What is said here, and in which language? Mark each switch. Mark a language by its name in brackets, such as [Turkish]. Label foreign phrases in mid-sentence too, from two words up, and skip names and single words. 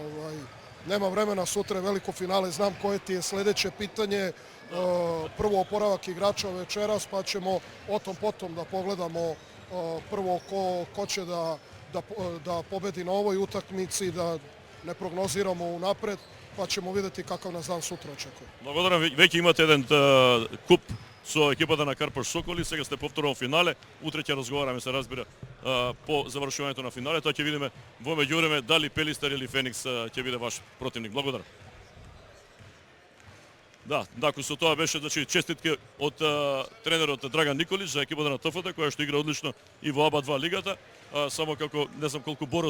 [Serbian] Nema vremena, sutra je veliko finale, znam koje ti je sledeće pitanje. Prvo oporavak igrača večeras, pa ćemo o tom potom da pogledamo prvo ko će da pobedi na ovoj utakmici, da ne prognoziramo unapred, pa ćemo videti kakav nas dan sutra očekuje. [Macedonian] Благодарам, веќе имате еден куп со екипата на Карпаш Соколи, сега сте повторно финале, утре ќе разговараме, се разбира, по завршувањето на финале, тоа ќе видиме во меѓувреме дали Пелистар или Феникс ќе биде ваш противник. Благодарам. Да, дако со тоа беше, значи, честитки од тренерот Драган Николич за екипата на ТФТ, која што игра одлично и во АБА 2 лигата, само како не знам колку Борос